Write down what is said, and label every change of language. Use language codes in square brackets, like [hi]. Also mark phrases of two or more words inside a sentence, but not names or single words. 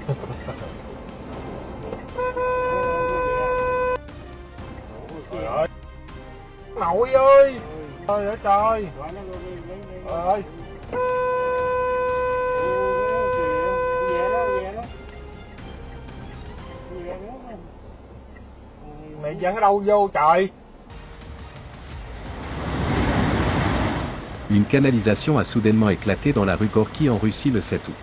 [vi] Trời ơi, nội ơi, trời ơi trời, trời ơi. Mày dán ở đâu vô trời? [fr] Une canalisation a soudainement éclaté dans la rue Gorky en Russie le 7 août.